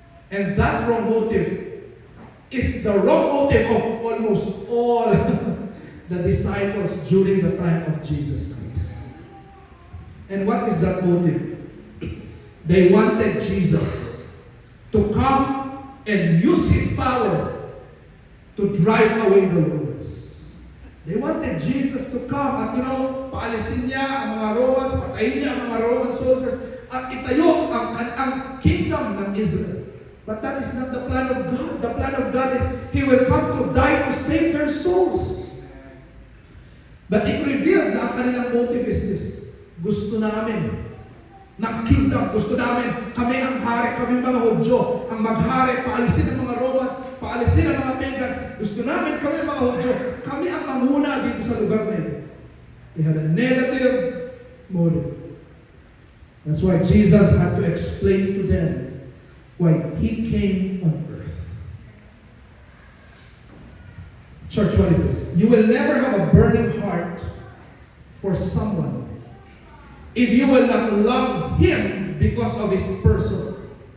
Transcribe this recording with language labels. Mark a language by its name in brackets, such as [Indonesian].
[English] And that wrong motive is the wrong motive of almost all the disciples during the time of Jesus Christ. And what is that motive? They wanted Jesus to come and use His power to drive away the Romans. They wanted Jesus to come [Filipino] at paalisin niya ang mga Romans, patayin niya ang mga Roman soldiers, at itayo ang kingdom ng Israel. [English] But that is not the plan of God. The plan of God is He will come to die to save their souls. But it revealed [Filipino] na ang kanilang [English] motive is this: [Filipino] gusto namin ng kingdom, gusto namin, kami ang hari, kami mga Hudyo, ang maghari, paalisin ang mga Romans, paalisin ang mga pagans, gusto namin kami mga Hudyo, kami ang mamuna dito sa lugar na ito. [English] They had a negative motive. That's why Jesus had to explain to them why He came on earth. Church, what is this? You will never have a burning heart for someone if you will not love Him because of His person.